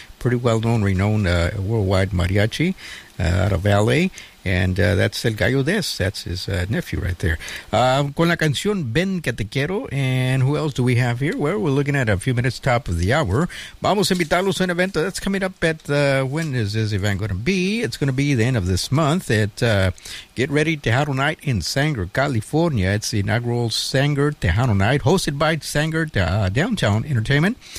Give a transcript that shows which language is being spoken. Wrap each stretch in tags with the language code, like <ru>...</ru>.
<en>Pretty well known, renowned worldwide mariachi out of LA. And that's El Gallo Des. That's his nephew right there.</en> <es>Con la canción Ven Que Te Quiero.</es> <en>And who else do we have here? Well, we're looking at a few minutes top of the hour.</en> <es>Vamos a invitarlos a un evento</es> <en>that's coming up at, when is this event going to be? It's going to be the end of this month at Get Ready Tejano Night in Sanger, California. It's the inaugural Sanger Tejano Night hosted by Sanger Downtown Entertainment.</en>